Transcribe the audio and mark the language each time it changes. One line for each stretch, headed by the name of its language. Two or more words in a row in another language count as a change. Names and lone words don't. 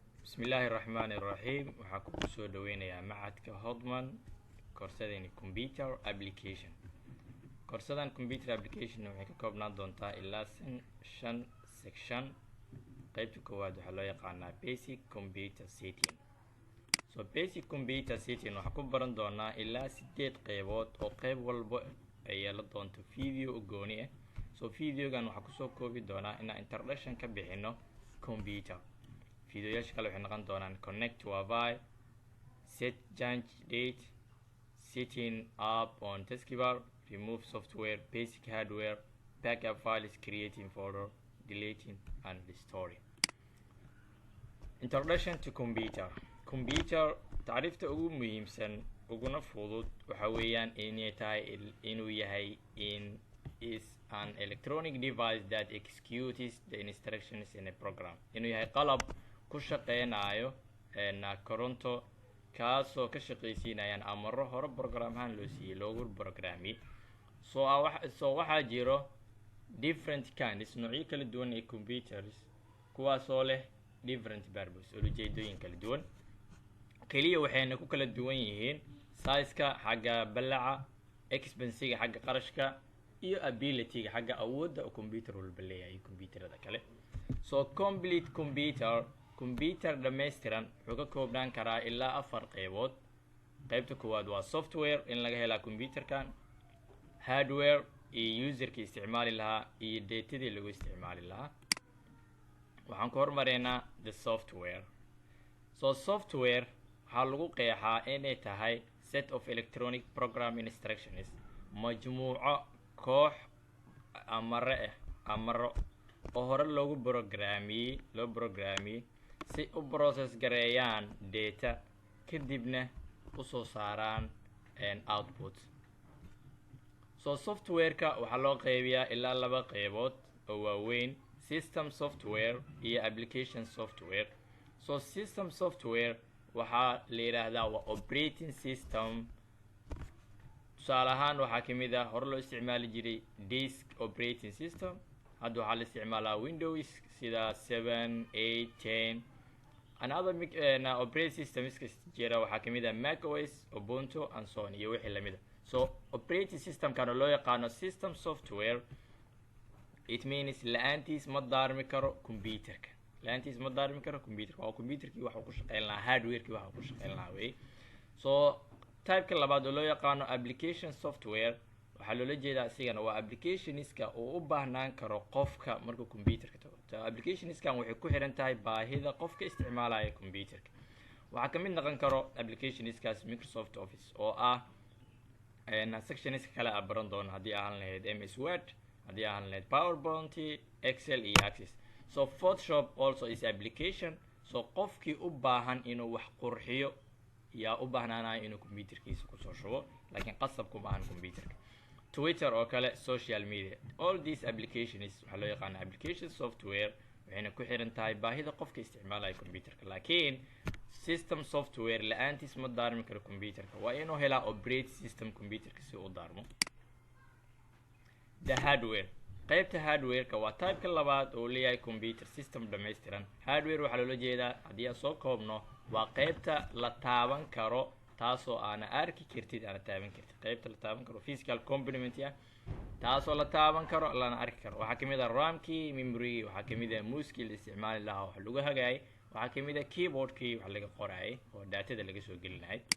Arabic: بسم الله الرحمن الرحيم
Somali: waxaa ku soo dhaweynayaa macadka Hodman koorsadani
English: computer application
Somali: koorsadan
English: computer application
Somali: waxay ka koobnaan doontaa ilaa 5 section qaybta koowaad waxaa loo yaqaanaa
English: basic computer setting basic computer setting
Somali: waxaa ku baran doonaa ilaa 8 qaybood oo qayb walba ay yeelan doonto video gooni ah videogan waxaa ku soo koobi doonaa inaan introduction ka bixino computer videoyaasha kale waxay noqon doonaan
English: connect to Wi-Fi, set change date, setting up on taskbar, remove software, basic hardware, backup files, creating folder, deleting and restoring. Introduction to computer.
Somali: Computer taariifta ugu muhiimsan uguna fudud waxa weeyaan inay tahay inuu yahay
English: is an electronic device that executes the instructions in a program.
Somali: Inuu yahay qalab ku shaqeynayo koronto kaasoo ka shaqeysiinayaan amaro hore program ahaan loo siiyay loogu programmi waxaa jiro
English: different kinds
Somali: noocyo kala duwan ee computers kuwaasoo leh
English: different purpose
Somali: ujeedooyin kala duwan kaliya waxayna ku kala duwan yihiin size-ka xagga ballaca expense-ga xagga qarashka iyo ability-ga xagga awoodda computer walba leeyahay computerada kale
English: complete computer
Somali: dhameystiran wuxuu ka koobnaan karaa ilaa 4 qaybood qaybta koowaad waa software in laga helaa computerkan hardware iyo userka isticmaali lahaa iyo datadii lagu isticmaali lahaa waxaan ku hormareynaa
English: the software
Somali: software waxaa lagu qeexaa inay tahay
English: set of electronic program instructions
Somali: majmuuco koox amaro oo hore loogu programmiyey si u process gareeyaan data kadibna u soo saaraan output software-ka waxaa loo qaybiyaa ilaa 2 qaybood oo waaweyn
English: system software
Somali: iyo
English: application software system software
Somali: waxaa la yiraahdaa waa
English: operating system
Somali: tusaale ahaan waxaa kamid ah hore loo isticmaali jiray
English: disk operating system
Somali: hadda waxaa la isticmaalaa Windows sida 7 8 10
English: another operating systems
Somali: jira waxaa kamid ah macOS Ubuntu
English: and so on
Somali: iyo wixii lamid ah
English: operating system
Somali: kan loo yaqaano
English: system software it means
Somali: laantiis ma daarmi karo computerka waa computerkii waxa uu ku shaqeyn lahaa hardware-kii waxa uu ku shaqeyn lahaa way type-ka labaad oo loo yaqaano
English: application software
Somali: waxaa loola jeedaa asigana waa applicationska oo u baahnaan karo qofka marka computerka tago applicationskan waxay ku xiran tahay baahida qofka isticmaalaya computerka waxaa kamid noqon karo applicationskaas Microsoft Office oo ah sectionska kale aan baran doono haddii aan lahayd MS Word haddii aan lahayd PowerPoint Excel iyo Access
English: Photoshop also is application
Somali: qofkii u baahan inuu wax qurxiyo yaa u baahnaanayo inuu computerkiisa ku soo shubo laakiin qasab kuma ahan computerka Twitter oo kale
English: social media all these applications
Somali: waxaa loo yaqaan
English: application software
Somali: waxayna ku xiran tahay baahida qofka isticmaalaya computerka laakiin
English: system software
Somali: la'aantiis ma daarmi karo computerka waa inuu helaa
English: operating system
Somali: computerka si uu daarmo
English: the hardware
Somali: qaybta hardware-ka waa type-ka labaad oo leeyahay
English: computer system
Somali: dhameystiran hardware waxaa loola jeedaa haddii aan soo koobno waa qaybta la taaban karo taasoo aana arki kartid aana taaban kartid qaybta la taaban karo
English: physical component
Somali: taasoo la taaban karo lana arki karo waxaa kamid ah RAM-kii memory-gii waxaa kamid ah mouse-kii la isticmaali lahaa wax lagu hagaayay waxaa kamid ah keyboard-kii wax laga qorayay oo datada laga soo gelinahay